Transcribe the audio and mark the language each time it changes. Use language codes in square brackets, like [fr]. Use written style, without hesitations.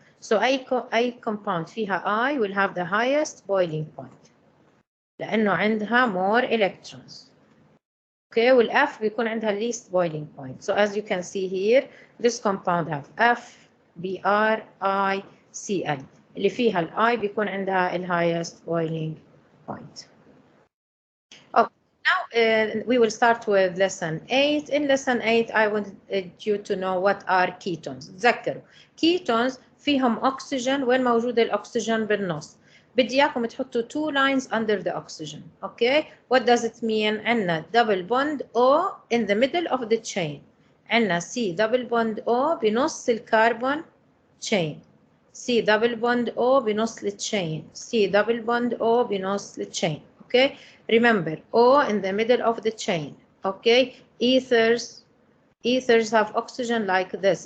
[en] So [ar] أي [en] compound [ar] فيها [en] I will have the highest boiling point [ar] لأنه عندها [en] more electrons. Okay, [ar] والF بيكون عندها [en] least boiling point. So as you can see here, this compound have F, Br, I, Cl. [ar] اللي فيها ال I بيكون عندها ال [en] highest boiling point. Okay. Now we will start with lesson 8. In lesson 8 I wanted you to know what are ketones. [ar] تذكروا ketones فيهم oxygen. وين موجود الأكسجين بالنص؟ بدي إياكم تحطوا [en] 2 lines under the oxygen. Okay, what does it mean? [ar] عندنا [en] double bond O in the middle of the chain. [ar] عندنا C double bond O بنص الكربون chain. C double bond O بنص الchain. C double bond O بنص الchain. [en] Okay, remember O in the middle of the chain. Okay, ethers have oxygen like this.